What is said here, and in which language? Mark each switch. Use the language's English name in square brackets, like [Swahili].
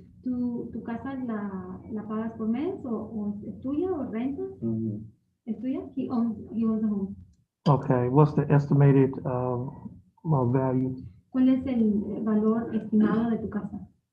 [Spanish] ¿Tu casa la pagas por mes o es tuya o rentas? ¿Es tuya? [English] He owns the home. Okay, what's the estimated, value? [Spanish] ¿Cuál es el valor estimado de tu casa?